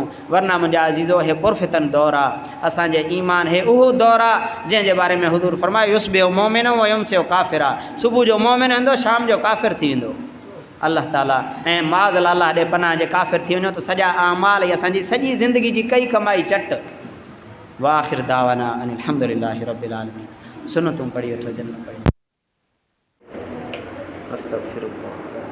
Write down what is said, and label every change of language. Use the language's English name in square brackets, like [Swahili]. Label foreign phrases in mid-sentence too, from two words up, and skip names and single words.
[Sindhi] वरना मुंहिंजा अज़ीज़ो हे पुरफ़ितन दौर आहे, असांजे ईमान हे उहो दौर आहे जंहिंजे बारे में हुज़ूर फ़रमायो [Arabic] يصبح مؤمنا ويمسي كافرا. [Sindhi] सुबुह जो मोमिन हूंदो, शाम जो काफ़िर थी वेंदो। अल्लाह ताला ऐं [Arabic] معاذ الله [Sindhi] ॾे पनाह जे काफ़िर थी वञो त सॼा अमाल ऐं असांजी सॼी ज़िंदगी जी कई कमाई चट। [Arabic] وآخر دعوانا أن الحمد لله رب العالمين. [Sindhi] सुन्नतूं पढ़ी वठो, जन्नत पढ़ी। अस्तग़फिरुल्लाह।